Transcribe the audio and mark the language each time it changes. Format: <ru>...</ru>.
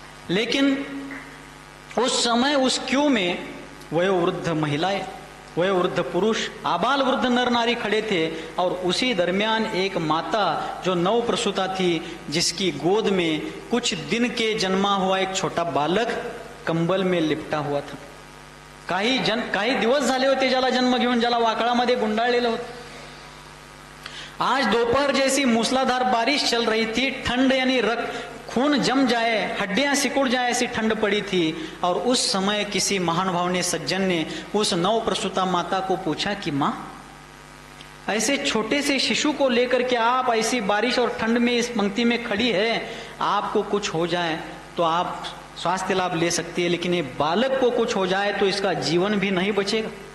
<hi>लेकिन उस समय उस क्यू में वयोवृद्ध महिलाएं, वयोवृद्ध पुरुष, आबाल वृद्ध नर नारी खड़े थे, और उसी दरमियान एक माता जो नव प्रसूता थी, जिसकी गोद में कुछ दिन के जन्मा हुआ एक छोटा बालक कंबल में लिपटा हुआ था।</hi> <mr>काही दिवस झाले होते ज्याला जन्म घेऊन, ज्याला वाकळामध्ये गुंडाळलेलं होतं।</mr> <hi>आज दोपहर जैसी मूसलाधार बारिश चल रही थी, ठंड यानी खून जम जाए, हड्डियां सिकुड़ जाए ऐसी ठंड पड़ी थी। और उस समय किसी महानुभाव सज्जन ने उस नव प्रसूता माता को पूछा कि माँ, ऐसे छोटे से शिशु को लेकर के आप ऐसी बारिश और ठंड में इस पंक्ति में खड़ी है, आपको कुछ हो जाए तो आप स्वास्थ्य लाभ ले सकती है, लेकिन ये बालक को कुछ हो जाए तो इसका जीवन भी नहीं बचेगा।</hi>